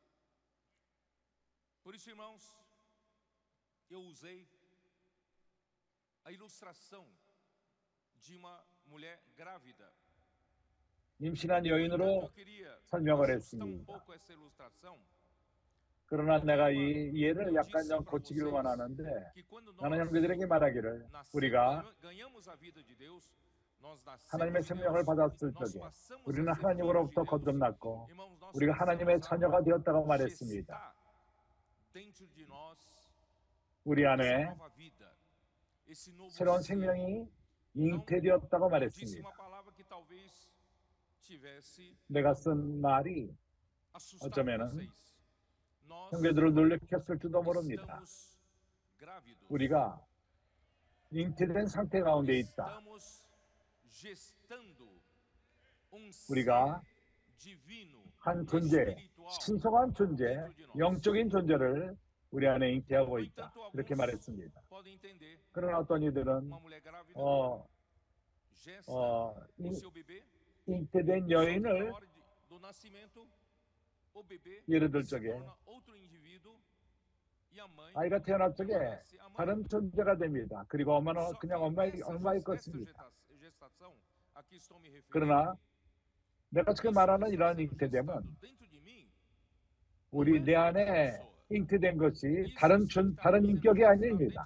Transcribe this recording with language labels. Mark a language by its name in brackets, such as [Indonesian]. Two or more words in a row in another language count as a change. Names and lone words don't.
[Portuguese] Por isso, irmãos, eu usei a ilustração de uma mulher grávida. [Korean] 임신한 [Portuguese] Eu [Korean] 여인으로 [Portuguese] queria [Korean] 설명을 [Portuguese] ajustar um [Korean] 했습니다. [Portuguese] pouco essa ilustração. [Korean] 그러나 내가 이 예를 약간 좀 고치기로만 하는데, 나는 형제들에게 말하기를 우리가 [Portuguese] ganhamos a vida de Deus, nós [Korean] 하나님의 [Portuguese] nascemos de [Korean] 생명을 [Portuguese] Deus, [Korean] 받았을 [Portuguese] nós [Korean] 적에 [Portuguese] passamos a [Korean] 우리는 [Portuguese] ser filhos de [Korean] 하나님으로부터 [Portuguese] Deus. [Korean] 거듭났고 [Portuguese] Irmãos, nós [Korean] 우리가 하나님의 [Portuguese] passamos [Korean] 자녀가 되었다고 [Portuguese] a [Korean] 말했습니다. [Portuguese] gestar dentro de nós [Korean] 우리 [Portuguese] essa [Korean] 안에 [Portuguese] nova vida, esse novo [Korean] 새로운 [Portuguese] ser. [Korean] 생명이 [Portuguese] Então, [Korean] 잉태되었다고 [Portuguese] eu disse [Korean] 말했습니다. [Portuguese] uma palavra que talvez tivesse [Korean] 내가 쓴 말이 [Portuguese] assustado [Korean] 어쩌면은 [Portuguese] vocês. Nós [Korean] 형제들을 놀래켰을지도 모릅니다. [Portuguese] estamos grávidos. [Korean] 우리가 잉태된 상태 가운데 있다. [Portuguese] Estamos gestando [Korean] 우리가 [Portuguese] ser divino, [Korean] 한 존재, [Portuguese] espiritual [Korean] 신성한 존재, [Portuguese] dentro de nós. [Korean] 영적인 존재를 우리 안에 잉태하고 [Portuguese] No [Korean] 있다. [Portuguese] entanto, [Korean] 그렇게 [Portuguese] alguns [Korean] 말했습니다. [Portuguese] podem entender, [Korean] 그러나 어떤 이들은 [Portuguese] uma mulher grávida gesta o seu bebê, [Korean] 잉태된 [Portuguese] só que na [Korean] 여인을 [Portuguese] hora do nascimento, o bebê [Korean] 예를 들 [Portuguese] se [Korean] 적에 [Portuguese] torna outro indivíduo [Korean] 아이가 태어날 적에 다른 존재가 됩니다. 그리고 엄마는 그냥 엄마의 것입니다. 그러나 내가 지금 말하는 이러한 잉태됨은 우리 내 안에 잉태된 것이 다른 인격이 아닙니다.